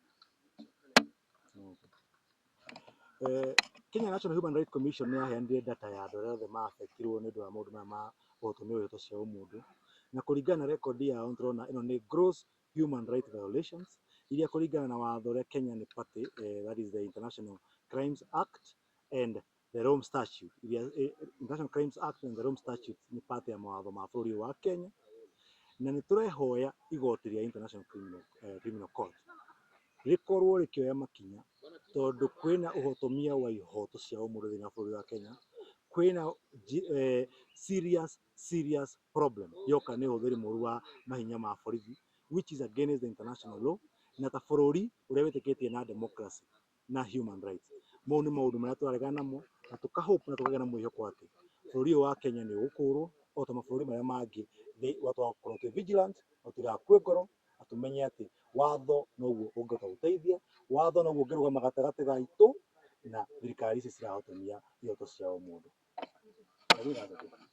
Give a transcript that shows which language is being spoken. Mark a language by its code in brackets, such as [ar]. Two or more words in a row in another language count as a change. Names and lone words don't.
[ki] Kenya National Human Rights Commission ni yaheanire data ya andu aria othe maafektirwo ni undu wa maundu maya ma guhotomia ihoto cia umundu na kuringana na record yao nturona ino ni [en] gross human rights violations [ki] iria kuringana na watho uria Kenya ni [en] party that is the International Crimes Act and the Rome Statute. [ki] International Crimes Act and the Rome Statute ni party ya mawatho ma bururi wa Kenya na ni turehoya igoti ria International Criminal Court rikorwo rikioya makinya tondu kwina uhotomia wa ihoto cia umundu thiini wa bururi wa Kenya kwina [en] serious problem [ki] yoka ni uhuthiri muru wa mahinya ma borithi [en] which is against the international law [ki] na ta bururi uria witikitie na democracy na [en] human rights [ki] mau ni maundu maria turaregana namo na tukahope na tukagĩa na mwihoko ati bururi wa Kenya ni ugukurwo o ta mabũrũri maria mangi tugakorwo twi vigilant tutigakue ngoro na tumenye ati watho noguo ungihota guteithia watho noguo ungirugama gatagati gaitu na thirikari ici cirahotomia ihoto cia umundu.